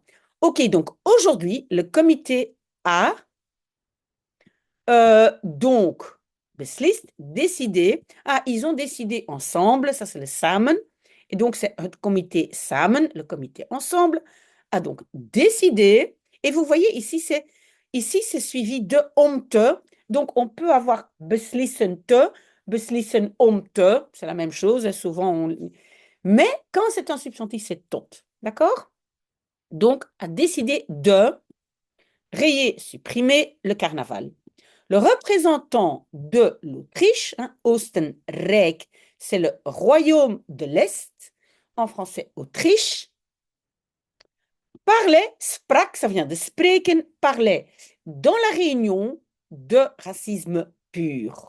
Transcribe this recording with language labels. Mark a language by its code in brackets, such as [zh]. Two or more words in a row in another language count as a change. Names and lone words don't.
[fr] OK, donc aujourd'hui, le comité a donc beslist, décidé. Ah, ils ont décidé ensemble, ça c'est le samen. Et donc c'est le comité samen, le comité ensemble, a donc décidé. Et vous voyez ici c'est suivi de [nl] om te. [fr] Donc on peut avoir [nl] beslissen te, beslissen om te, [fr] c'est la même chose, souvent mais quand c'est un substantif, c'est tot. D'accord? Donc, a décidé de rayer, supprimer le carnaval. Le représentant de l'Autriche, hein, Oostenrijk, c'est le royaume de l'Est, en français Autriche, parlait, sprak, ça vient de spreken, parlait dans la réunion de racisme pur.